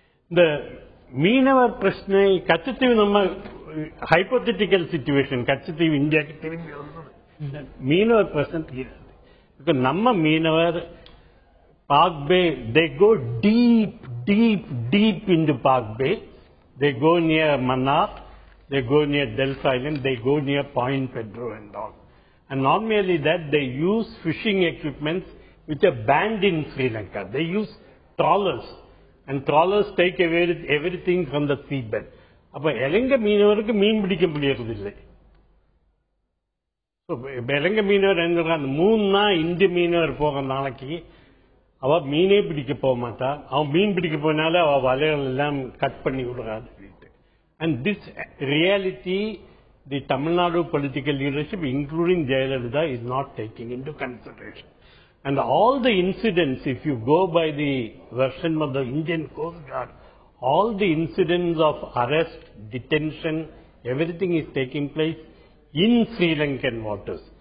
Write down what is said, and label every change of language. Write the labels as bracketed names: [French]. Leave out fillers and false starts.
[Tamil] The மீனவர் பிரச்சனை கச்சத்தீவு நம்ம ஹைப்போதெட்டிக்கல் சிச்சுவேஷன். கச்சத்தீவு இந்தியாவுக்கு திரும்பி வந்து மீனவர் பிரச்சனை தீராது. நம்ம மீனவர் [English] Park Bay, they go deep into Park Bay. They go near Mannar, they go near Delft Island, they go near Point Pedro and all. And not merely that, they use fishing equipments which are banned in Sri Lanka. They use trawlers. And trawlers take everything from the seabed. [Tamil] அப்ப இலங்கை மீனவருக்கு மீன் பிடிக்க முடியறதில்லை. இலங்கை மீனவர் என்ன, 3 நாள் இந்திய மீனவர் போக நாளைக்கு அவ மீனே பிடிக்க போக மாட்டா. அவன் மீன் பிடிக்க போனால அவ வலைகள் எல்லாம் கட் பண்ணி விடுறாரு. [English] And this reality, the Tamil Nadu political leadership, including Jayalalitha, is not taking into consideration. And all the incidents, if you go by the version of the Indian Coast Guard, all the incidents of arrest, detention, everything is taking place in Sri Lankan waters.